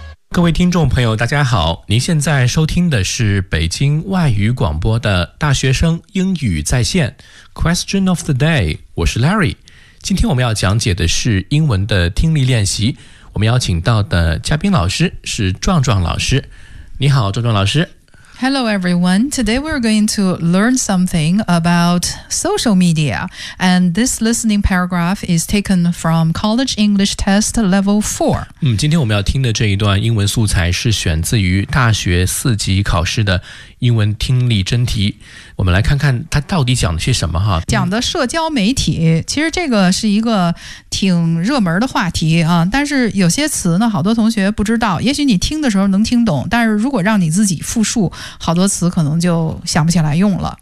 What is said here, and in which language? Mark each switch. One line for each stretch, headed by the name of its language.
Chinese: 各位听众朋友大家好，您现在收听的是北京外语广播的大学生英语在线
English: Question of the day，
Chinese: 我是 Larry。今天我们要讲解的是英文的听力练习，我们邀请到的嘉宾老师是壮壮老师。你好，壮壮老师。
English: Hello everyone, today we're going to learn something about social media, and this listening paragraph is taken from College English Test Level 4.
Chinese: 今天我们要听的这一段英文素材是选自于大学四级考试的英文听力真题，我们来看看它到底讲了些什么哈。讲的社交媒体，其实这个是一个挺热门的话题啊，但是有些词呢好多同学不知道，也许你听的时候能听懂，但是如果让你自己复述，好多词可能就想不起来用了。